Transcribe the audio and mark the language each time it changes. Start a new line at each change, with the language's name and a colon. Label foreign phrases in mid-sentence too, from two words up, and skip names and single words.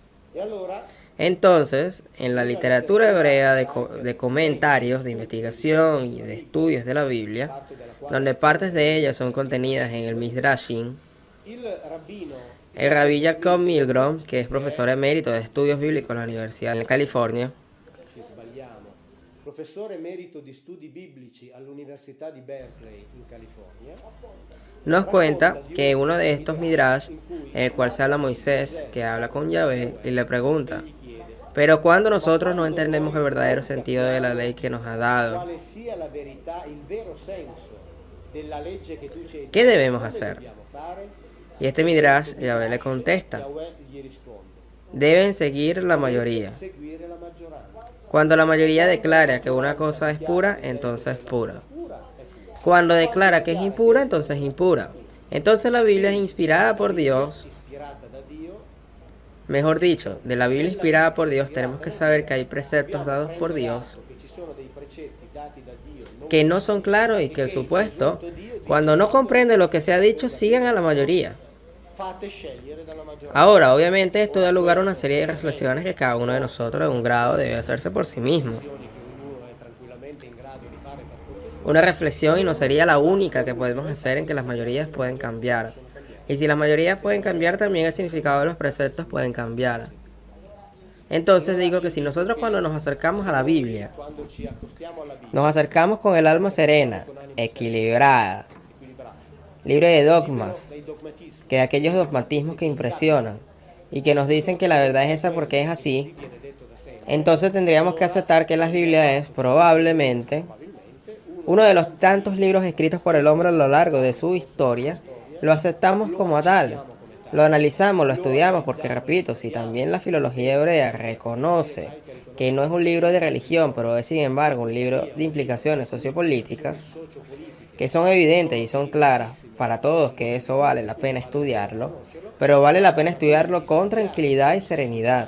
Spanish: Entonces, en la literatura hebrea de comentarios, de investigación y de estudios de la Biblia, donde partes de ellas son contenidas en el Midrashim, el rabí Jacob Milgrom, que es profesor emérito de estudios bíblicos en la Universidad de California,
Italian: professore emerito di studi biblici all'Università di Berkeley in California,
Spanish: nos cuenta que uno de estos Midrash, en el cual se habla Moisés, que habla con Yahvé y le pregunta: pero cuando nosotros no entendemos el verdadero sentido de la ley que nos ha dado,
Italian: quale sia la verità, il vero senso della legge che tu ci hai
Spanish: ¿qué
Italian: dato,
Spanish: debemos
Italian: come
Spanish: hacer?
Italian: dobbiamo fare?
Spanish: Y este Midrash, Yahvé le contesta:
Italian: Yahweh gli risponde:
Spanish: deben seguir la mayoría.
Italian: seguire la maggioranza.
Spanish: Cuando la mayoría declara que una cosa es pura, entonces es pura. Cuando declara que es impura, entonces es impura. Entonces la Biblia es inspirada por Dios.
Italian: Ispirata da Dio,
Spanish: Mejor dicho, de la Biblia inspirada por Dios tenemos que saber que hay preceptos dados por Dios
Italian: che ci sono dei precetti dati da Dio, non
Spanish: que no son claros y que el supuesto, cuando no comprende lo que se ha dicho, sigan a la mayoría.
Italian: fate scegliere dalla maggioranza.
Spanish: Ahora, obviamente esto da lugar a una serie de reflexiones que cada uno de nosotros en un grado debe hacerse por sí mismo.
Italian: Che ognuno è tranquillamente in grado di fare per conto suo.
Spanish: Una reflexión, y no sería la única que podemos hacer, en que las mayorías pueden cambiar. Y si las mayorías pueden cambiar, también el significado de los preceptos pueden cambiar. Entonces digo que si nosotros cuando nos acercamos a la Biblia,
Italian: Quando ci accostiamo alla Bibbia,
Spanish: nos acercamos con el alma serena, equilibrada, libre de dogmas,
Italian: dei dogmatismi,
Spanish: que de aquellos dogmatismos que impresionan y que nos dicen que la verdad es esa porque es así,
Italian: viene detto da sempre,
Spanish: entonces tendríamos que aceptar que la Biblia es probablemente uno de los tantos libros escritos por el hombre a lo largo de su historia. Lo aceptamos como tal, lo analizamos, lo estudiamos, porque repito, si también la filología hebrea reconoce que no es un libro de religión, pero es sin embargo un libro de implicaciones sociopolíticas, que son evidentes y son claras para todos, que eso vale la pena estudiarlo, pero vale la pena estudiarlo con tranquilidad y serenidad.